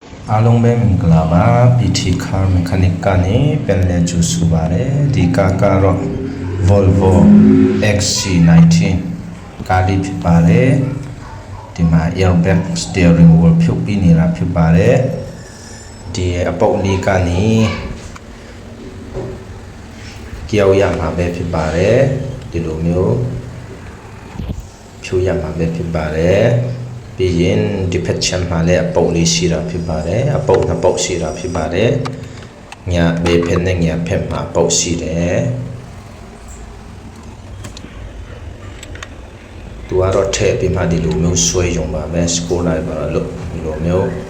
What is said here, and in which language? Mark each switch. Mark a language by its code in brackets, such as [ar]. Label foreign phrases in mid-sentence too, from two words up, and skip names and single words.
[my] အားလုံးပဲမင်္ဂလာပါ PT Car Mechanic ကနေပြန်လည်ကြိုဆိုပါရစေဒီကားကတော့ Volvo XC90 ကားလေးဖြစ်ပါတယ်ဒီမှာ [en] airbag steering wheel [my] ဖြုတ်ပြီးနေတာဖြစ်ပါတယ်ဒီအပုပ်လေးကနေ ကြောက်ရမှာပဲဖြစ်ပါတယ်ဒီလိုမျိုးဖြုတ်ရမှာပဲဖြစ်ပါတယ်ပြီးရင်ဒီဖက်ချမ်းမှာလည်းအပုပ်လေးရှိတာဖြစ်ပါတယ်အပုပ်နှစ်ပုပ်ရှိတာဖြစ်ပါတယ်ညာဘေးဖက်နဲ့ညာဖက်မှာပုပ်ရှိတယ်သူကတော့ထည့်ပြီးမှဒီလိုမျိုးဆွဲရုံပါပဲစကိုလိုက်ပါလို့ဒီလိုမျိုး